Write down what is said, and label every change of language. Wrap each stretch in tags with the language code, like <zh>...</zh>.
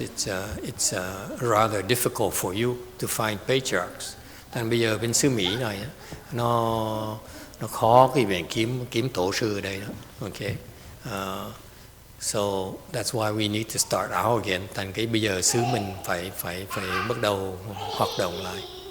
<en>it's rather difficult for you to find patriarchs.</en> <vi>Thành bây giờ bên xứ Mỹ này nó khó cái việc kiếm tổ sư ở đây đó.</vi> <en>Okay. So that's why we need to start out again.</en> <vi>Thành cái bây giờ xứ mình phải bắt đầu hoạt động lại.</vi>